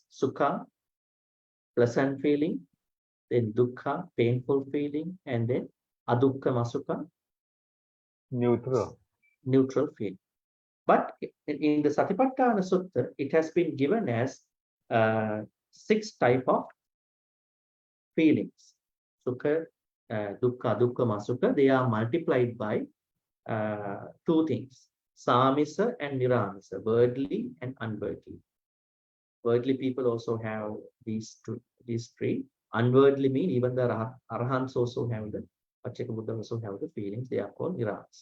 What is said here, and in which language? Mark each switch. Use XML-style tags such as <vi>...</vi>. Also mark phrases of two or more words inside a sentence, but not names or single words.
<en>Sukha, pleasant feeling, then dukkha, painful feeling, and then</en> <pi>adukkha masukha,</pi> <en>neutral feeling. But in the Satipatthana Sutta, it has been given as 6 type of feelings.</en> <pi>Sukha, dukkha, masukha,</pi> <en>they are multiplied by 2 things. Samisa and Niramisa, worldly and unworldly. Worldly people also have these 3. Unworldly mean even the Arahants also have the Pachaka Buddha also have the feelings. They are called Niramisa.</en>